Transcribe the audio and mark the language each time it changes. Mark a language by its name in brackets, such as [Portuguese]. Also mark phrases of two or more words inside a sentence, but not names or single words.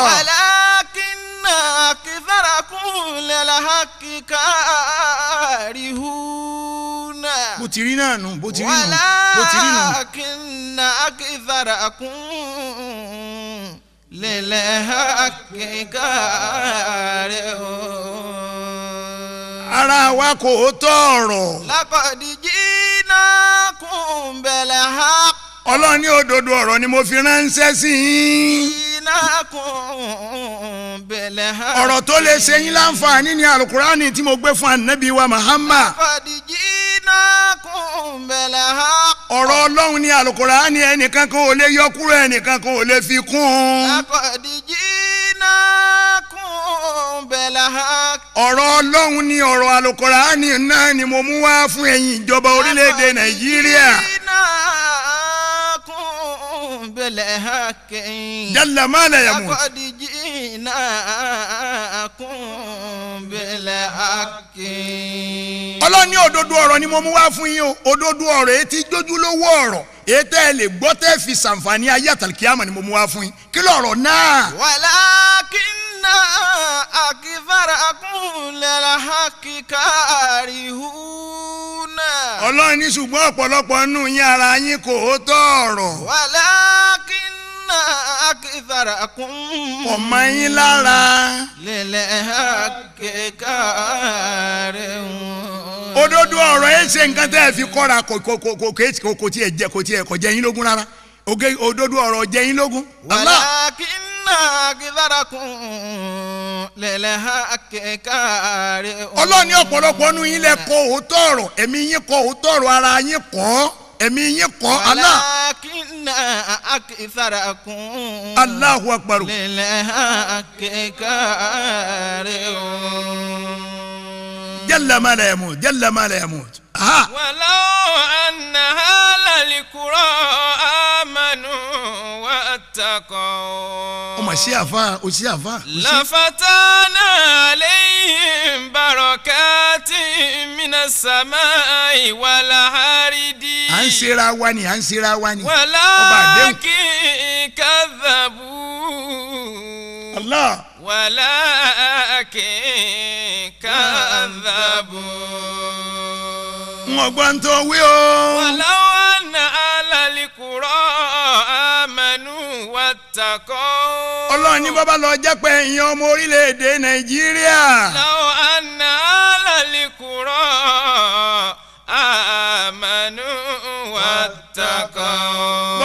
[Arabic] ولكن أكثركم للحق كارهون ولكن أكثركم للحق كارهون [Yoruba] ara wa kò tọrọ. [Arabic] لقد جئناكم بالحق [Yoruba] Ọlọ́run ní òdodo ọ̀rọ̀ ni mo fi ránṣẹ́ sí yín. ọ̀rọ̀ tó lè ṣe yín láǹfààní ní alukurani tí mo gbé fún anabi wa Muhammad. ọ̀rọ̀ Ọlọ́run ní alukurani ẹnìkan kan ò lè yọ kúrò ẹnìkan kan ò lè fi kún. ọ̀rọ̀ Ọlọ́run ní ọ̀rọ̀ alukurani náà ni mo mú wá fún ẹ̀yin ìjọba orílẹ̀-èdè Nàìjíríà. [Arabic] بالحق جل ما لا يموت لقد جئناكم بالحق [Yoruba] Ọlọ́run ní òdodo ọ̀rọ̀ ni mo mú wá fún yín o òdodo ọ̀rọ̀ èyí tí jójúlówó ọ̀rọ̀ èyí tẹ́ ẹ lè gbọ́ tẹ́ fi ṣàǹfààní ayé àtàlùkìyàmọ̀ ni mo mú wá fún yín kí lọ̀rọ̀ náà. [Arabic] ولكن أكثركم للحق كارهون [Yoruba] Ọlọ́run ní ṣùgbọ́n ọ̀pọ̀lọpọ̀ nù yín ara yín kò tọ̀ọ̀rọ̀. [Arabic] ولكن أكثركم [Yoruba] ọmọ yín lára. [Arabic] للحق كارهون. [Yoruba] òdodo ọ̀rọ̀ ẹ ṣe nǹkan tẹ́ ẹ fi kọ́ra kò jẹ́ yín lógún rárá òdodo ọ̀rọ̀ jẹ́ yín lógún. [Arabic] ولكن أكثركم للحق كارهون. [Yoruba] Ọlọ́run ní ọ̀pọ̀lọpọ̀ nù yín lẹ kọ̀ òótọ́ ọ̀rọ̀ ẹ̀mí yín kọ̀ òótọ́ ọ̀rọ̀ ara yín kọ̀ ẹ̀mí yín kọ́ Allah. [Arabic] ولكن أكثركم الله أكبر. للحق كارهون. جل ما لا يموت جل ما لا يموت. ولو أن أهل القرى آمنوا واتقوا [Yoruba] ọmọ sí àfa o sí àfa. [Arabic] لفتحنا عليهم بركات من السماء والأرض [Yoruba] à ń ṣera wa ni à ń ṣera wa ni. [Arabic] ولكن كذبوا Allah. ولكن كذبوا [Yoruba] wọ́n gbọ́ ń tó wí o. [Arabic] ولو أن أهل القرى آمنوا واتقوا [Yoruba] ọlọ́run ní bàbá lọ jẹ́ pé ẹ̀yin ọmọ orílẹ̀-èdè nàìjíríà. [Arabic] لو أن أهل القرى آمنوا واتقوا